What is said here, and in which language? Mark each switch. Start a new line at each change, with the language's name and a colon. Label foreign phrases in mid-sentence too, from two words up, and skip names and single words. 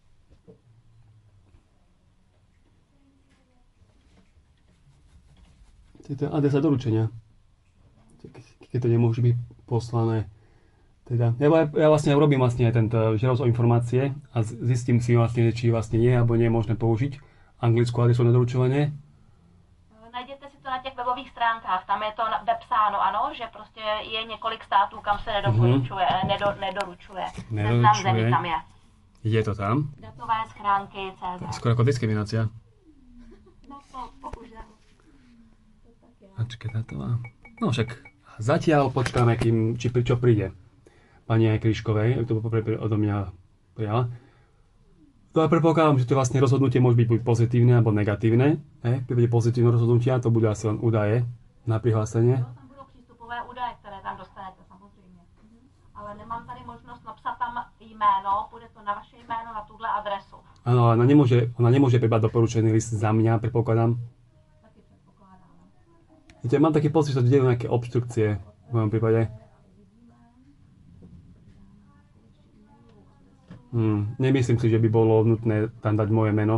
Slovak: To je adresa doručenia. Keď to nemôže byť poslané. Teda, ja vlastne robím vlastne aj tento žiadosť o informácie a zistím si vlastne, či vlastne je alebo nie je možné použiť anglickú adresu na doručovanie.
Czech: Najděte si to na těch webových stránkách, tam je to vepsáno, ano, že prostě je několik států, kam se nedoporučuje, nedoručuje. Seznam zemí tam je. Je to tam? Datové schránky CZ.
Slovak: Skoro ako diskriminácia.
Czech: No to bohužel. Ačke datová.
Slovak: No však zatiaľ počkáme, čo príde. Pani aj Kryškovej, ak to odo mňa prijala. To ja predpokladám, že to vlastne rozhodnutie môže byť buď pozitívne alebo negatívne. V prípade pozitívneho rozhodnutia to budú asi len údaje na prihlásenie.
Czech: Tam budou přístupové údaje, které tam dostanete samozřejmě. Ale nemám tady možnost napsat tam jméno, bude to na vaše jméno na tuhle adresu.
Slovak: Áno, ona nemôže prebrať doporučený list za mňa, predpokladám.
Czech: Taky předpokládám.
Slovak: Viete, mám taký pocit, že to dejú nejaké obštrukcie v mojom prípade. Nemyslím si, že by bolo nutné tam dať moje meno.